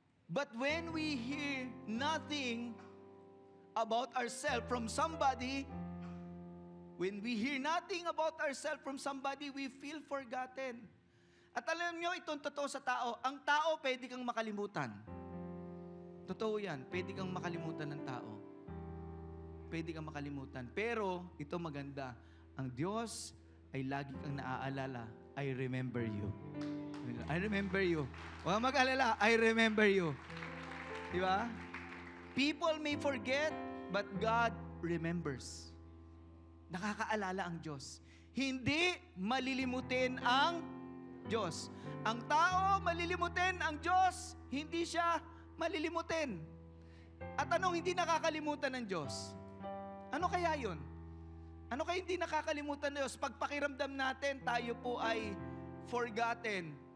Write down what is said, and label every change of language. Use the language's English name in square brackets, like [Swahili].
[English] But when we hear nothing about ourselves from somebody, when we hear nothing about ourselves from somebody, we feel forgotten. [Filipino] At alam nyo, itong totoo sa tao, ang tao pwede kang makalimutan. Totoo yan, pwede kang makalimutan ng tao. Pwede kang makalimutan. Pero, ito maganda, ang Diyos ay lagi kang naaalala. [English] I remember you. I remember you. [Filipino] Huwag mag-alala, [English] I remember you. [Filipino] Di ba? [English] People may forget, but God remembers. [Filipino] Nakakaalala ang Diyos. Hindi malilimutin ang Diyos. Ang tao malilimutin, ang Diyos hindi siya malilimutin. At anong hindi nakakalimutan ng Diyos? Ano kaya yun? Ano kaya hindi nakakalimutan ng Diyos? Pag pakiramdam natin, tayo po ay forgotten.